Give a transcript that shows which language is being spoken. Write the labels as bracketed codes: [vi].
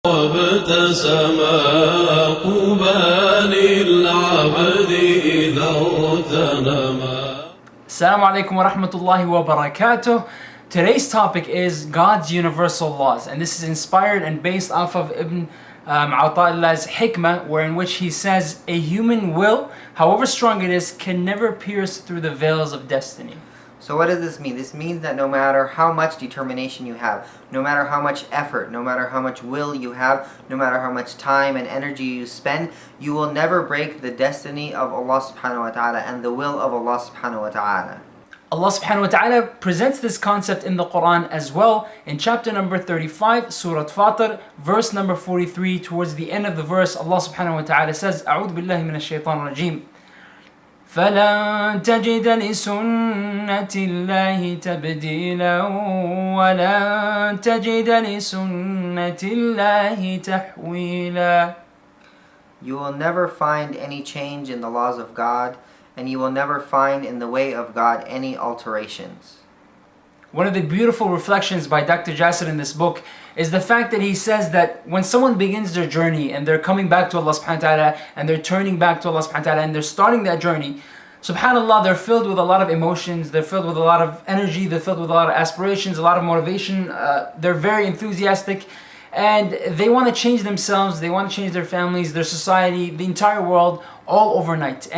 [ar] وابتسم قبى للعبد إذا اغتنما. Assalamu alaikum wa rahmatullahi wa barakatuh. [en] Today's topic is God's universal laws, and this is inspired and based off of Ibn Ata'illah's Hikmah, wherein which he says, a human will, however strong it is, can never pierce through the veils of destiny. So what does this mean? This means that no matter how much determination you have, no matter how much effort, no matter how much will you have, no matter how much time and energy you spend, you will never break the destiny of Allah subhanahu wa ta'ala and the will of Allah subhanahu wa ta'ala. Allah subhanahu wa ta'ala presents this concept in the Quran as well in chapter number 35, Surah Fatir, verse number 43. Towards the end of the verse, Allah subhanahu wa ta'ala says, [ar] أعوذ بالله من الشيطان الرجيم. فلن تجد لسنة الله تبديلا ولن تجد لسنة الله تحويلا. [en] You will never find any change in the laws of God, and you will never find in the way of God any alterations. One of the beautiful reflections by Dr. Jasser in this book is the fact that he says that when someone begins their journey and they're coming back to Allah subhanahu wa ta'ala and they're turning back to Allah subhanahu wa ta'ala and they're starting that journey, subhanAllah, they're filled with a lot of emotions, they're filled with a lot of energy, they're filled with a lot of aspirations, a lot of motivation, they're very enthusiastic, and they want to change themselves, they want to change their families, their society, the entire world, all overnight.